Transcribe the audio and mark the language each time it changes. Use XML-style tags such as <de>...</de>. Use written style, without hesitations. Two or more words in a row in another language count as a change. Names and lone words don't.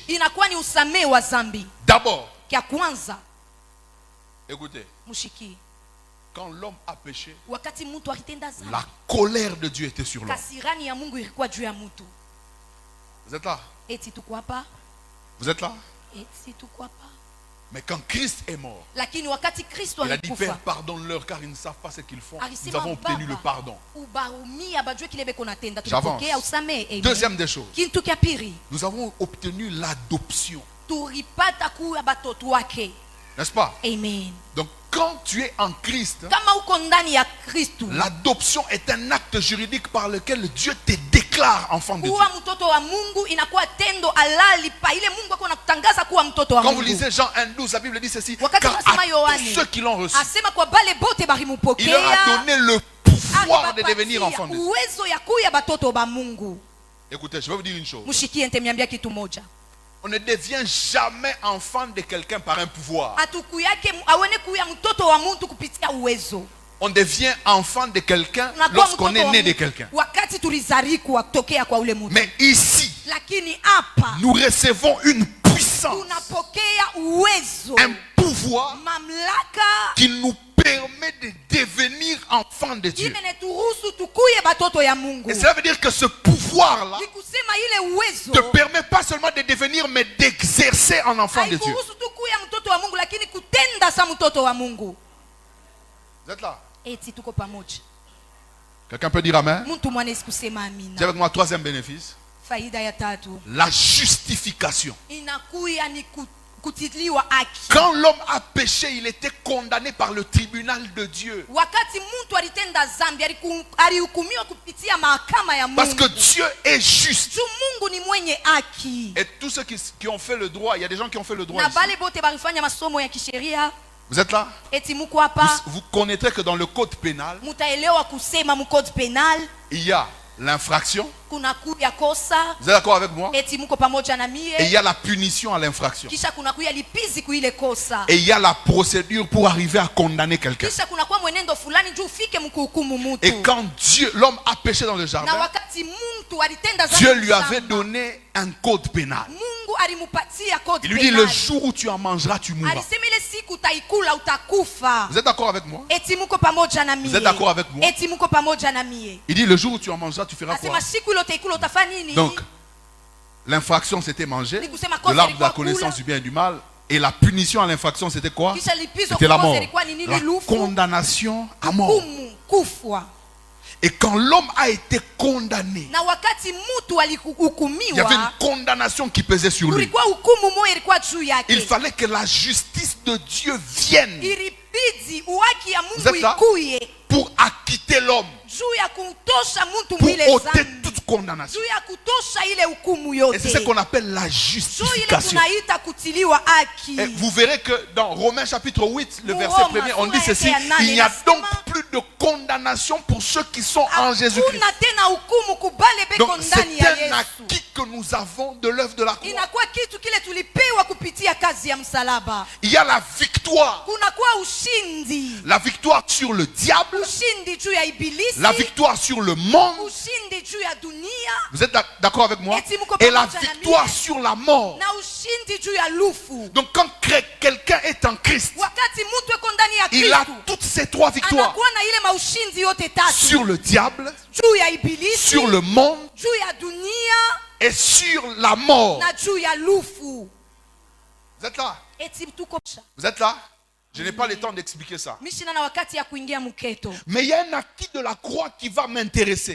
<fr>D'abord, écoutez, quand l'homme a péché, la colère de Dieu était sur l'homme. Vous êtes là? Vous êtes là? Mais quand Christ est mort,</fr> <sw>lakini wakati Kristo</sw> <fr>il a dit, Père,</fr> <sw>alikufa</sw> <fr>pardonne-leur car ils ne savent pas ce qu'ils font. Nous</fr> <sw>alisema</sw> <fr>avons obtenu le</fr> <sw>Baba,</sw> <fr>pardon.</fr> <sw>ubarumia bajue kile beko natenda</sw> <fr>J'avance.</fr> <sw>tulipokea usamehe. Amen.</sw> <fr>Deuxième des choses,</fr> <sw>Kintu kya pili</sw> <fr>nous avons obtenu l'adoption.</fr> <sw>tulipata kuwa batoto wake.</sw> <fr>N'est-ce pas? Amen. Donc quand tu es en Christ,</fr> <sw>Kama uko ndani ya Kristo,</sw> <fr>l'adoption est un acte juridique par lequel Dieu te déclare enfant de Dieu.</fr> <sw>kuwa mtoto wa Mungu inakuwa tendo halali pa ile Mungu ako nakutangaza kuwa mtoto wa</sw> <fr>Quand vous</fr> <sw>Mungu.</sw> <fr>lisez Jean 1,12, la Bible dit ceci,</fr> <sw>Wakati</sw> <fr>car</fr> <sw>unasoma</sw> <fr>à</fr> <sw>Yohane,</sw> <fr>tous ceux qui l'ont reçu,</fr> <sw>asema kwa bale bote</sw> <fr>il leur</fr> <sw>barimupokea</sw> <fr>a donné le pouvoir de devenir</fr> <sw>alibapatia</sw> <fr>enfant de Dieu.</fr> <sw>uwezo ya kuya batoto ba Mungu.</sw> <fr>Écoutez, je vais vous dire une chose.</fr> <sw>Mushikie ntemiambia kitu moja.</sw> <fr>On ne devient jamais enfant de quelqu'un par un pouvoir.</fr> <sw>Atukuyake awene kuya mtoto wa mtu kupitia uwezo.</sw> <fr>On devient enfant de quelqu'un</fr> <sw>Unakuwa</sw> <fr>lorsqu'on</fr> <sw>mtoto</sw> <fr>est</fr> <sw>wa</sw> <fr>né de</fr> <sw>mtu</sw> <fr>quelqu'un.</fr> <sw>wakati tulizarikwa kutokea kwa ule mtu.</sw> <fr>Mais ici,</fr> <sw>Lakini hapa</sw> <fr>nous recevons une puissance,</fr> <sw>tunapokea uwezo,</sw> <fr>un pouvoir</fr> <sw>mamlaka</sw> <fr>qui nous permet de devenir enfant de Dieu.</fr> <sw>imeneturuhusu tukuye batoto ya Mungu.</sw> <fr>Et cela veut dire que ce pouvoir-là</fr> <sw>Ni kusema ile uwezo</sw> <fr>te permet pas seulement de devenir, mais d'exercer en enfant de Dieu.</fr> <sw>haikuruhusu tukuya mtoto wa Mungu, lakini kutenda sa mtoto wa Mungu.</sw> <fr>Vous êtes là?</fr> <sw>Eti tuko pamoja.</sw> <fr>Quelqu'un peut dire amen?</fr> <sw>Mtu mwanesi kusema</sw> <fr>Dis</fr> <sw>amina.</sw> <fr>avec moi, troisième bénéfice.</fr> <sw>Faida ya tatu</sw> <fr>La justification.</fr> <sw>inakuya ni kutiliwa haki.</sw> <fr>Quand l'homme a péché, il était condamné par le tribunal de Dieu.</fr> <sw>Wakati mtu alitenda zambi alihukumiwa kupitia mahakama ya Mungu.</sw> <fr>Parce que Dieu est juste.</fr> <sw>Juu Mungu ni mwenye haki.</sw> <fr>Et tous ceux qui ont fait le droit, il y a des gens qui ont fait le droit</fr> <sw>Na</sw> <fr>ici.</fr> <sw>bale bote barifanya masomo ya kisheria.</sw> <fr>Vous êtes là?</fr> <sw>Eti muko hapa</sw> <fr>Vous connaîtrez que dans le code pénal,</fr> <sw>mutaelewa kusema mu</sw> <fr>code penal il y a l'infraction.</fr> <sw>kuna kuya kosa.</sw> <fr>Vous êtes d'accord avec moi?</fr> <sw>Eti muko pamoja na</sw> <fr>Et il</fr> <sw>mie.</sw> <fr>y a la punition à l'infraction.</fr> <sw>Kisha kuna kuya lipizi kuile kosa.</sw> <fr>Et il y a la procédure pour arriver à condamner quelqu'un.</fr> <sw>Kisha kuna kwa mwenendo fulani juu ufike mkuhukumu mtu.</sw> <fr>Et quand Dieu, l'homme a péché dans le</fr> <sw>Na</sw> <fr>jardin,</fr> <sw>wakati mtu alitenda zambi</sw> <fr>Dieu lui</fr> <sw>shamba,</sw> <fr>avait donné un code pénal.</fr> <sw>Mungu alimupatia code</sw> <fr>Il lui dit,</fr> <sw>penal.</sw> <fr>le jour où tu en mangeras, tu mourras.</fr> <sw>Alisema ile siku utaikula utakufa.</sw> <fr>Vous êtes d'accord avec moi?</fr> <sw>Eti muko pamoja na mie.</sw> <fr>Vous êtes d'accord avec moi?</fr> <sw>Eti muko pamoja na mie.</sw> <fr>Il dit, le jour où tu en mangeras, tu feras quoi?</fr> <sw>Asema siku ile utaikula utafanya nini?</sw> <fr>Donc, l'infraction c'était manger</fr> <sw>Ni kusema</sw> <fr>de</fr> <sw>kosa</sw> <fr>l'arbre de la</fr> <sw>ilikuwa</sw> <fr>connaissance</fr> <sw>kula.</sw> <fr>du bien et du mal. Et la punition à l'infraction c'était quoi?</fr> <sw>Kisha lipizo</sw> <fr>C'était la</fr> <sw>kwa kosa</sw> <fr>mort.</fr> <sw>ilikuwa ni nini?</sw> <fr>La</fr> <sw>Lufu.</sw> <fr>condamnation à mort.</fr> <sw>Hukumu, kufwa.</sw> <fr>Et quand l'homme a été condamné,</fr> <sw>Na wakati mtu</sw> <fr>il y avait</fr> <sw>alihukumiwa,</sw> <fr>une condamnation qui pesait sur lui.</fr> <sw>kulikuwa hukumu moja ilikuwa juu</sw> <fr>Il</fr> <sw>yake.</sw> <fr>fallait que la justice de Dieu vienne</fr> <sw>Ilibidi uhaki ya</sw> <fr>Vous</fr> <sw>Mungu</sw> <fr>êtes là?</fr> <sw>ikuye</sw> <fr>pour acquitter l'homme,</fr> <sw>juu ya kutosha mtu</sw> <fr>pour</fr> <sw>mwile</sw> <fr>ôter</fr> <sw>zambi.</sw> <fr>toute condamnation.</fr> <sw>Juu ya kutosha ile hukumu</sw> <fr>Et c'est ce</fr> <sw>yote.</sw> <fr>qu'on appelle la</fr> <sw>Juu ile</sw> <fr>justification.</fr> <sw>tunaita kutiliwa haki.</sw> <fr>Et vous verrez que dans Romains chapitre 8, le</fr> <sw>Nous,</sw> <fr>verset</fr> <sw>Romains,</sw> <fr>1er, on dit</fr> <sw>sura</sw> <fr>ceci:</fr> <sw>yake ya nane,</sw> <fr>il n'y a</fr> <sw>inasema,</sw> <fr>donc plus de condamnation pour ceux qui sont en Jésus-Christ.</fr> <sw>Hakuna tena hukumu kubale beko</sw> <fr>Donc</fr> <sw>ndani</sw> <fr>c'est</fr> <sw>ya</sw> <fr>un</fr> <sw>Yesu.</sw> <fr>acquis que nous avons de l'œuvre de la croix.</fr> <sw>Inakuwa kitu kile tulipewa kupitia kazi ya msalaba.</sw> <fr>Il y a la victoire.</fr> <sw>Kunakuwa ushindi.</sw> <fr>La victoire sur le diable,</fr> <sw>Ushindi juu ya ibilisi.</sw> <fr>la victoire sur le monde.</fr> <sw>Ushindi juu ya dunia.</sw> <fr>Vous êtes d'accord avec moi?</fr> <sw>Eti muko</sw> <fr>Et la</fr> <sw>pamoja na</sw> <fr>victoire</fr> <sw>mimi.</sw> <fr>sur la mort.</fr> <sw>Na ushindi juu ya lufu.</sw> <fr>Donc quand quelqu'un est en Christ,</fr> <sw>Wakati mtu eko ndani ya</sw> <fr>il a</fr> <sw>Kristo,</sw> <fr>toutes ces trois victoires.</fr> <sw>anakuwa na ile maushindi yote tatu.</sw> <fr>Sur le diable,</fr> <sw>Juu ya ibilisi.</sw> <fr>sur le monde</fr> <sw>Juu ya dunia.</sw> <fr>et sur la mort.</fr> <sw>Na juu ya lufu.</sw> <fr>Vous êtes là?</fr> <sw>Eti tuko</sw> <fr>Vous êtes là? Je n'ai pas le temps d'expliquer ça.</fr> <sw>mishina na wakati ya kuingia mketo.</sw> <fr>Mais il y a un acquis de la croix qui va m'intéresser.</fr>